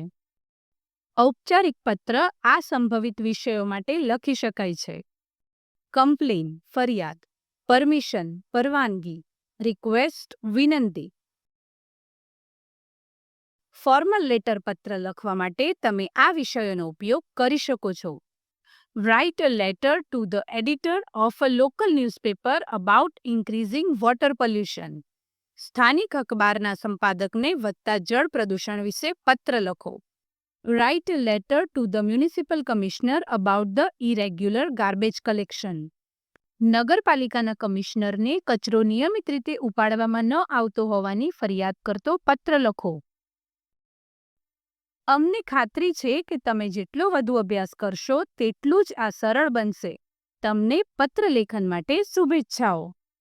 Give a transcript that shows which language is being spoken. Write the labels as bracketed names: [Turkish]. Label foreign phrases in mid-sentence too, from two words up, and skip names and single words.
[Gujarati] ઔપચારિક પત્ર આ સંભવિત વિષયો માટે લખી શકાય છે. કમ્પ્લેન ફરિયાદ, પરમિશન પરવાનગી, રિક્વેસ્ટ વિનંતી. [English] formal letter [Gujarati] પત્ર લખવા માટે તમે આ વિષયોનો ઉપયોગ કરી શકો છો. [English] Write a letter to the editor of a local newspaper about increasing water pollution. [Gujarati] સ્થાનિક અખબારના સંપાદકને વધતા જળ પ્રદૂષણ વિશે પત્ર લખો. [English] Write a letter to the municipal commissioner about the irregular garbage collection. [Gujarati] નગરપાલિકાના કમિશનરને કચરો નિયમિત રીતે ઉપાડવામાં ન આવતો હોવાની ફરિયાદ કરતો પત્ર લખો. અમને ખાતરી છે કે તમે જેટલો વધુ અભ્યાસ કરશો તેટલું જ આ સરળ બનશે. તમને પત્ર લેખન માટે શુભેચ્છાઓ.